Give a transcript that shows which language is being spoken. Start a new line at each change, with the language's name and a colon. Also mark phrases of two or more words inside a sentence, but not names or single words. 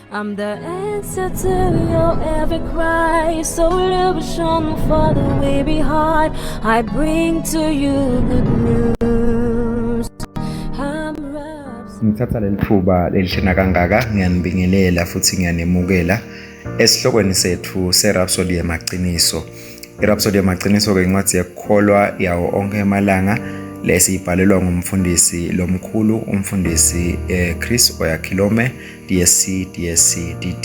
English: I'm the answer to your every cry. Solution for the weary heart. I bring to you good news.
Swati: Ngithatha leli thuba lelihlena kangaka ngiyanibingelela futhi ngiyanemukela esihlokweni sethu seRhapsody yamaqiniso. iRhapsody yamaqiniso ke incwadi yekukholwa yawo onke emalanga lesibhalelwa ngumfundisi lomkhulu umfundisi Chris Oyakhilome DSC DD.